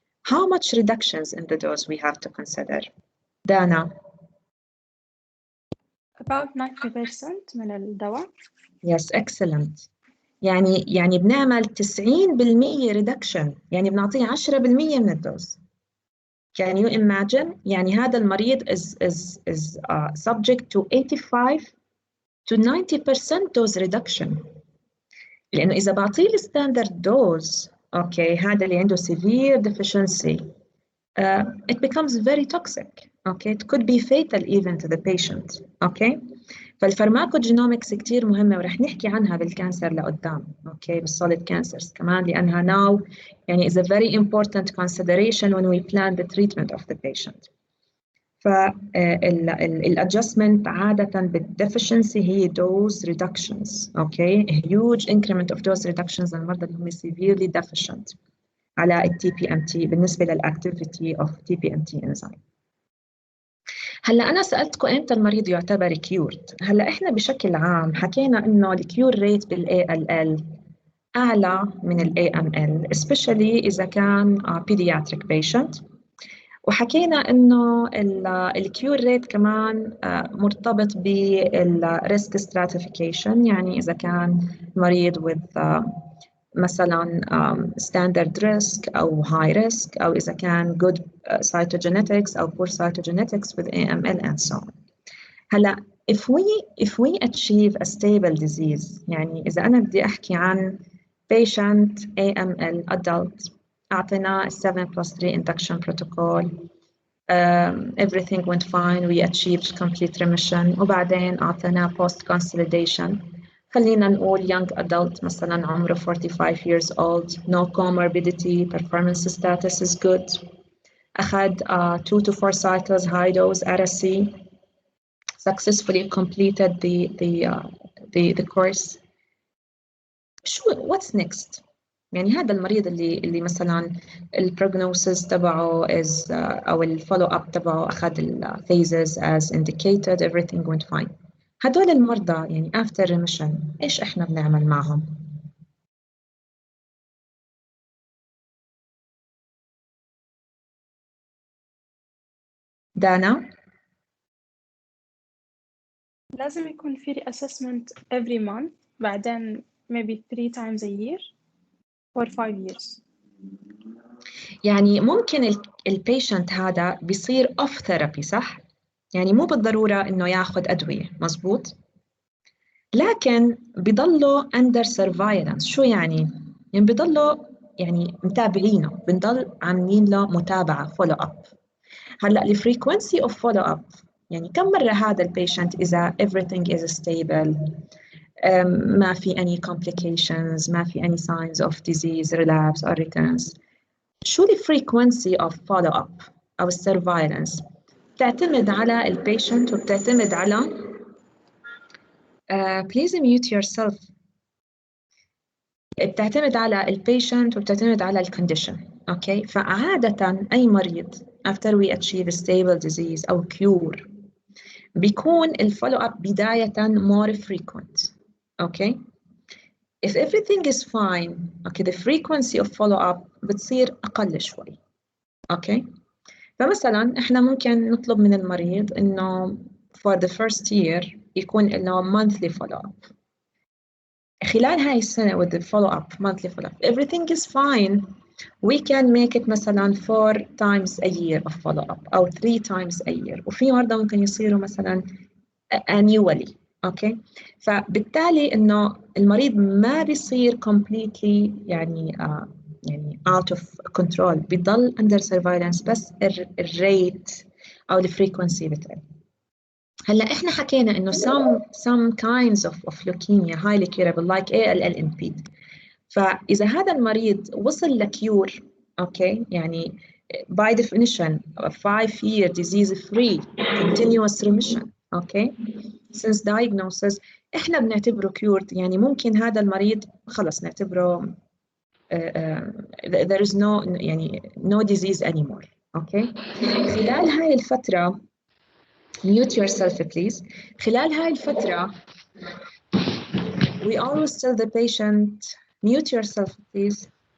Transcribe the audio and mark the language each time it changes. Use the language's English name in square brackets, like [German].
[English] How much reductions in the dose we have to consider? [Arabic] دانا. [English] About 90% [Arabic] من الدواء. [English] Yes, excellent. [Arabic] يعني بنعمل 90% [English] reduction [Arabic] يعني بنعطيه 10% من الدوز. [English] Can you imagine؟ [Arabic] يعني هذا المريض [English] is subject to 85 to 90% dose reduction. [Arabic] لأنه إذا بعطيه الستاندرد دوز أوكي هذا اللي عنده [English] severe deficiency it becomes very toxic. Okay, it could be fatal even to the patient. Okay. [Arabic] فالفارماكوجينومكس كتير مهمة ورح نحكي عنها بالكانسر لقدام. [English] Okay, بالsolid cancers [Arabic] كمان لأنها [English] now يعني is a very important consideration when we plan the treatment of the patient. [Arabic] فالadjustment عادة بالdeficiency هي [English] dose reductions. Okay, a huge increment of dose reductions [Arabic] للمرضى اللي هم [English] severely deficient على ال TPMT [Arabic] بالنسبة للactivity [English] of TPMT enzyme. [Arabic] هلا أنا سألتكم إمتى المريض يعتبر كيورد؟ هلا إحنا بشكل عام حكينا إنه الكيور ريت بال ALL أعلى من ال AML [English] especially إذا كان pediatric patient. [Arabic] وحكينا إنه الكيور ريت كمان مرتبط بالريسك stratification يعني إذا كان مريض with مثلا [English] standard risk أو high risk [Arabic] أو إذا كان good cytogenetics أو poor cytogenetics [English] with AML and so on. هلا if we achieve a stable disease [Arabic] يعني إذا أنا بدي أحكي عن [English] patient AML adult أعطينا 7+3 induction protocol everything went fine we achieved complete remission [Arabic] وبعدين أعطينا [English] post consolidation [Arabic] خلينا نقول [English] young adult مثلا عمره 45 years old no comorbidity performance status is good أخذ 2 to 4 cycles high dose RSC successfully completed the course. what's next؟ [Arabic] يعني هذا المريض اللي مثلا [English] البروجنوسيس تبعه is أو الفولو أب تبعه أخذ الphases as indicated everything went fine. [Arabic] هدول المرضى يعني [English] after remission [Arabic] إيش إحنا بنعمل معهم؟ دانا؟ لازم يكون في [English] assessment every month بعدين maybe 3 times a year for 5 years. [Arabic] يعني ممكن البيشنت هذا بيصير [English] off therapy [Arabic] صح؟ يعني مو بالضرورة إنه ياخذ أدوية، مزبوط؟ لكن بيضلوا [English] under surveillance. [Arabic] شو يعني؟ يعني بيضلوا يعني متابعينه، بنضل عاملين له متابعة follow up. [English] هلا الفريكونسي of follow up [Arabic] يعني كم مرة هذا [English] البيشنت إذا everything is stable، ما في any complications، ما في any signs of disease relapse or recurrence. شو الفريكونسي of follow up أو السرفايلنس؟ [Arabic] بتعتمد على البيشنت وبتعتمد على [English] please mute yourself. [Arabic] بتعتمد على البيشنت وبتعتمد على الكونديشن. [English] okay, [Arabic] فعادة أي مريض [English] after we achieve a stable disease أو cure بيكون الفولو اب بداية more frequent. Okay, if everything is fine okay the frequency of follow up بتصير أقل شوي. [Arabic] اوكي، فمثلا احنا ممكن نطلب من المريض انه [English] for the first year [Arabic] يكون له [English] monthly follow up. خلال هاي السنة with the follow up monthly follow up everything is fine we can make it مثلا 4 times a year of follow up أو 3 times a year، [Arabic] وفي مرضى ممكن يصيروا مثلا [English] annually. [Arabic] اوكي، فبالتالي انه المريض ما بيصير completely يعني يعني out of control، بيضل [English] under surveillance [Arabic] بس الريت او الفريكونسي بتقل. [English] هلا احنا حكينا انه some kinds of leukemia highly curable like ALL [Arabic] فاذا هذا المريض وصل [English] لكيور اوكي يعني by definition 5-year disease free continuous remission okay since diagnosis احنا بنعتبره cured. [Arabic] يعني ممكن هذا المريض خلص نعتبره [English] there is no [Arabic] يعني no disease anymore. [English] okay, [Arabic] خلال هاي الفترة [English] mute yourself please. [Arabic] خلال هاي الفترة [English] we always tell the patient mute yourself please.